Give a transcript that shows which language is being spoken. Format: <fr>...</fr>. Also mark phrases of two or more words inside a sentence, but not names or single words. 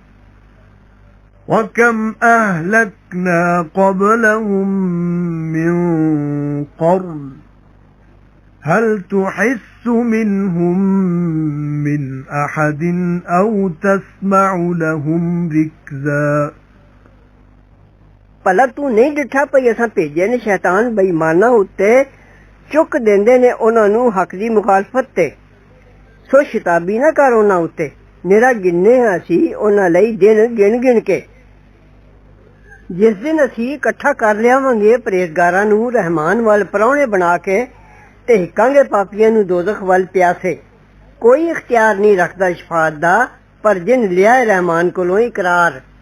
<ar>وكم أهلكنا قبلهم من قرن هل تحس منهم من أحد أو تسمع لهم ركزا</ar> <pa>ਭਲਾ ਤੂ ਨਹੀਂ ਡਿੱਠਾ ਪਈ ਅਸਾਂ ਭੇਜੇ ਨੇ ਸ਼ੈਤਾਨ ਬੇਈਮਾਨਾਂ ਉੱਤੇ ਚੁੱਕ ਦੇਂਦੇ ਨੇ ਉਨ੍ਹਾਂ ਨੂੰ ਹੱਕ ਦੀ ਮੁਖ਼ਾਲਫ਼ਤ ਤੇ ਸੋ ਸ਼ਤਾਬੀ ਨਾ ਕਰ ਉਨ੍ਹਾਂ ਉੱਤੇ ਨਿਰਾ ਗਿਣੇ ਅਸੀ ਉਨ੍ਹਾਂ ਲਈ ਦਿਨ ਗਿਣ ਗਿਣ ਕੇ ਜਿਸ ਦਿਨ ਅਸੀ ਇਕੱਠਾ ਕਰ ਲਿਆਵਾਂਗੇ ਪਰਹੇਜ਼ਗਾਰਾਂ ਨੂੰ ਰਹਿਮਾਨ ਵੱਲ ਪਰੌਣੇ ਬਣਾ ਕੇ ਤੇ ਹਿੱਕਾਂਗੇ ਪਾਪੀਆਂ ਨੂੰ ਦੋਜ਼ਖ਼ ਵੱਲ ਪਿਆਸੇ ਕੋਈ ਇਖ਼ਤਿਆਰ ਨਹੀਂ ਰੱਖਦਾ ਸ਼ਫ਼ਾਅਤ ਦਾ ਪਰ ਜਿਨ ਲਿਆ ਰਹਿਮਾਨ ਕੋਲੋਂ ਇਕਰਾਰ</pa>